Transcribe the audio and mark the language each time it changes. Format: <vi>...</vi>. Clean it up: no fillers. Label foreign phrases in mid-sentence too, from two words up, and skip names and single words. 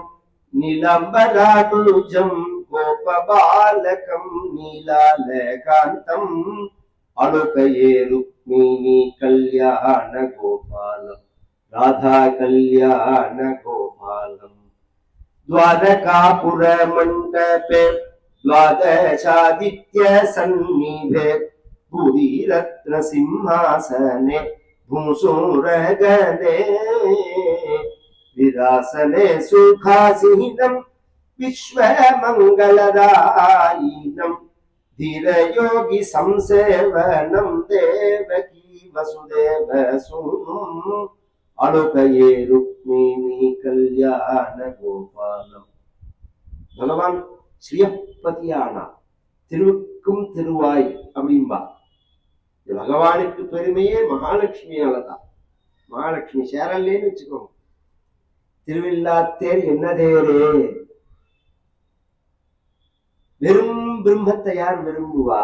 <sa>नीलम्बराडुजं गोपबालकं नीलालकान्तं अलुकये रुक्मिणी कल्याण गोपालं राधा कल्याण गोपालं द्वारकापुर मण्डपे द्वादशादित्य सन्निधे भूरि रत्न सिंहासने भूसूरगणे विरासने सुखासीनं विश्वमंगलदायिनं धीरयोगी संसेवनं देवकी वसुदेव सूनुं अलोकये रुक्मिणी कल्याण गोपालम.</sa> <ta>भगवान ஸ்ரீயப்பதியானா, திருவுக்கும் திருவாய் அப்படின்பா. பகவானுக்கு பெருமையே மகாலட்சுமியாலதான். மகாலட்சுமி சேரல்லேன்னு வச்சுக்கோங்க. திருவில்லாத்தேர் என்ன தேரே. வெறும் பிரம்மத்தை யார் விரும்புவா?</ta>